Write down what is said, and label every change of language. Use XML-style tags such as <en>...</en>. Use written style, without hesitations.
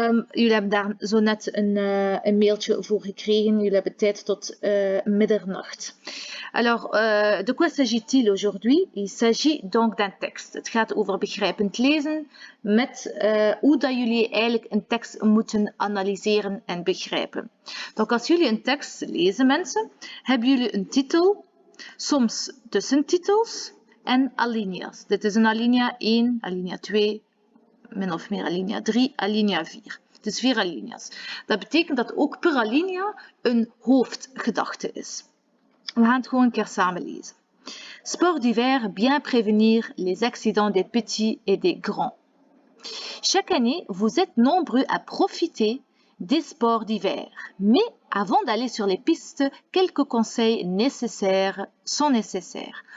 <nl>Jullie hebben daar zo net een mailtje voor gekregen. Jullie hebben tijd tot middernacht.</nl> <fr>Alors, de quoi s'agit-il aujourd'hui? Il s'agit donc d'un texte.</fr> <nl>Het gaat over begrijpend lezen met hoe dat jullie eigenlijk een tekst moeten analyseren en begrijpen. Donc, als jullie een tekst lezen, mensen, hebben jullie een titel, soms tussentitels en alinea's. Dit is een alinea 1, alinea 2, min of meer alinea 3, alinea 4. Dus 4 alinea's. Dat betekent dat ook per alinea een hoofdgedachte is. We gaan het gewoon een keer samen lezen.</nl> <fr>Sport d'hiver, bien prévenir les accidents des petits et des grands. Chaque année, vous êtes nombreux à profiter des sports d'hiver. Mais avant d'aller sur les pistes, quelques conseils sont nécessaires.</fr>